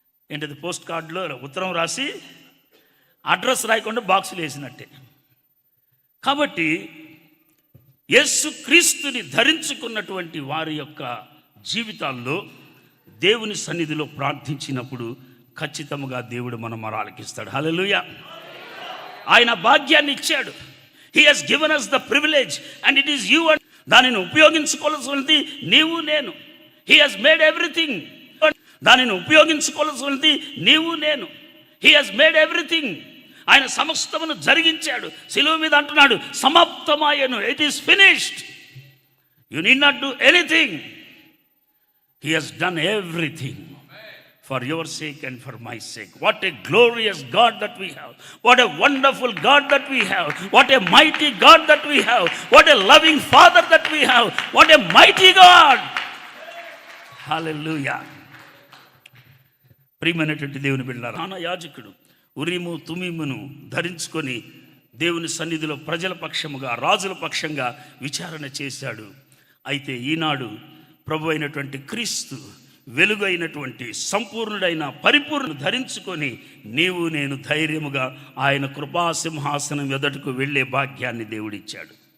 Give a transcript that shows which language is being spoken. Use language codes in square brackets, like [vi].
[te] ఏంటది, పోస్ట్ కార్డులో ఉత్తరం రాసి అడ్రస్ రాయకుండా బాక్సులు వేసినట్టే. కాబట్టి యేసు క్రీస్తుని ధరించుకున్నటువంటి వారి యొక్క జీవితాల్లో దేవుని సన్నిధిలో ప్రార్థించినప్పుడు ఖచ్చితంగా దేవుడు మన మొరాలకిస్తాడు. హల్లెలూయా. ఆయన భాగ్యాన్ని ఇచ్చాడు. [en] He has given us the privilege and it is you. [te] and దానిని ఉపయోగించుకోవాల్సింది నీవు నేను. [en] He has made everything. [te] దానిని ఉపయోగించుకోవాల్సింది నీవు నేను. [en] He has made everything. [te] ఆయన సమస్తమును జరిగించాడు. శిలువ మీద అంటున్నాడు, సమాప్తమాయెను, [en] It is finished. You need not do anything. He has done everything for your sake and for my sake. What a glorious God that we have. What a wonderful God that we have. What a mighty God that we have. What a loving Father that we have. What a mighty God. [te] Hallelujah. ప్రియమైనటువంటి దేవుని బిడ్డలారా, ప్రధాన యాజకుడు ఉరీము తుమీమును ధరించుకొని దేవుని సన్నిధిలో ప్రజల పక్షముగా, రాజుల పక్షంగా విచారణ చేశాడు. అయితే ఈనాడు ప్రభు అయినటువంటి క్రీస్తు, వెలుగు అయినటువంటి సంపూర్ణుడైన పరిపూర్ణ ధరించుకొని నీవు నేను ధైర్యముగా ఆయన కృపాసింహాసనం ఎదుటకు వెళ్ళే భాగ్యాన్ని దేవుడిచ్చాడు.